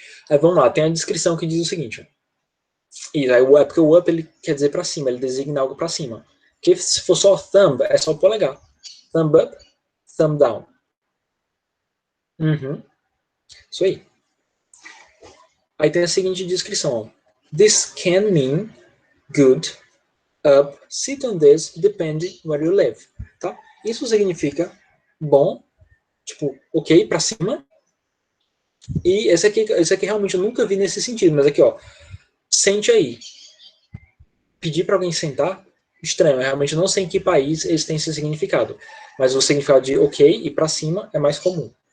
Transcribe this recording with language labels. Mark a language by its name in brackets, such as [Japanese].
[Portuguese] Aí vamos lá, tem a descrição que diz o seguinte, ó. E aí o up, porque o up ele quer dizer para cima, ele designa algo para cima. Porque se for só thumb, é só o polegar. [English] Thumb up, thumb down. [Portuguese] Uhum. Isso aí. Aí tem a seguinte descrição, ó. [English] This can mean good, up, sit on this, depending where you live. [Portuguese] Tá? Isso significa bom, tipo, ok, para cima. E esse aqui realmente eu nunca vi nesse sentido, mas aqui, ó, sente aí. Pedir para alguém sentar, estranho, eu realmente não sei em que país eles têm esse significado, mas o significado de ok e para cima é mais comum.